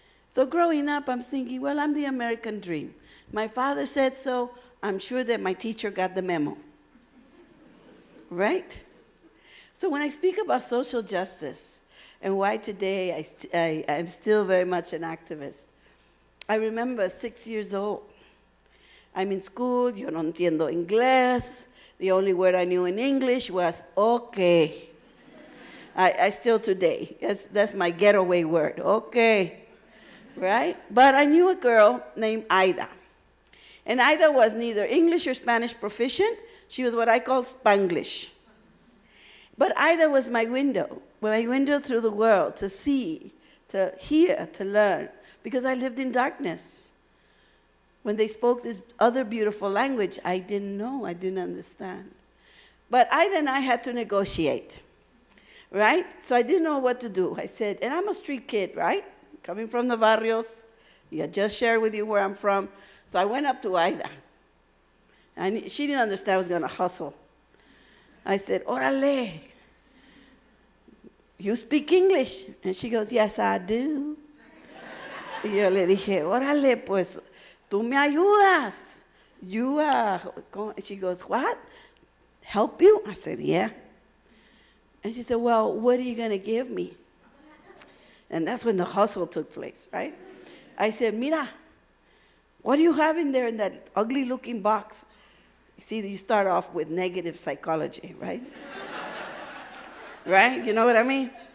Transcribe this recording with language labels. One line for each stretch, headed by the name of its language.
English: So growing up, I'm thinking, well, I'm the American dream. My father said so. I'm sure that my teacher got the memo. Right? So when I speak about social justice, and why today I'm still very much an activist. I remember 6 years old. I'm in school,
Spanish: yo no entiendo inglés.
English: The only word I knew in English was okay. I still today, that's my getaway word, okay, right? But I knew a girl named Ida. And Ida was neither English or Spanish proficient. She was what I call Spanglish. But Ida was my window through the world to see, to hear, to learn, because I lived in darkness. When they spoke this other beautiful language, I didn't know, I didn't understand. But Ida and I had to negotiate, right? So I didn't know what to do. I said, and I'm a street kid, right? Coming from the barrios. I just shared with you where I'm from. So I went up to Ida. And she didn't understand I was going to hustle. I said, órale, you speak English? And she goes, yes, I do.
Spanish: Y yo le dije, órale, pues, tú me ayudas.
English: She goes, what? Help you? I said, yeah. And she said, well, what are you going to give me? And that's when the hustle took place, right? I said, mira, what do you have in there in that ugly-looking box? You see, you start off with negative psychology, right? Right? You know what I mean?